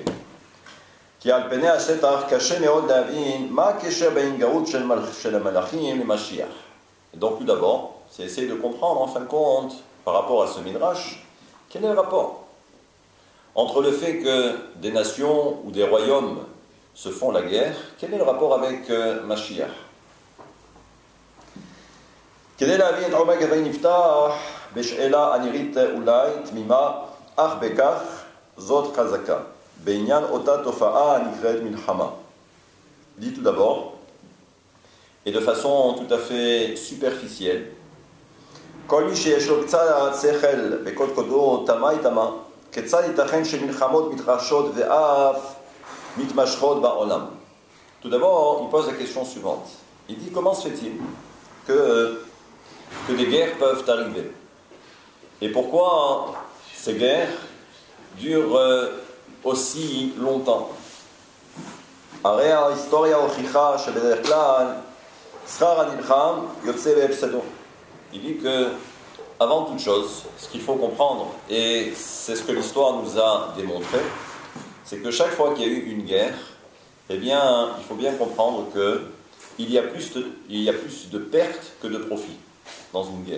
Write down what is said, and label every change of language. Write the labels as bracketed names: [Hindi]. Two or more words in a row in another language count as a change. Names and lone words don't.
[French] Et donc tout d'abord, c'est essayer de comprendre en fin de compte, par rapport à ce midrash, quel est le rapport entre le fait que des nations ou des royaumes se font la guerre, quel est le rapport avec Mashiach? [Hebrew] כדי להבין את עומק הדברים נפתח בשאלה הנראית אולי תמימה, אך בכך זאת חזקה, בעניין אותה תופעה הנקראת מלחמה. [French] Dit tout d'abord, et de façon tout à fait superficielle, [Hebrew] כל מי שיש לו קצת שכל בקודקודו תמה איתמה, כיצד ייתכן שמלחמות מתרחשות ואף מתמשכות בעולם? [French] Tout d'abord, il pose la question suivante. Il dit, comment se fait-il que des guerres peuvent arriver? Et pourquoi ces guerres durent aussi longtemps? Il dit que, avant toute chose, ce qu'il faut comprendre, et c'est ce que l'histoire nous a démontré, c'est que chaque fois qu'il y a eu une guerre, eh bien, il faut bien comprendre qu'il y a plus de pertes que de profits dans une guerre.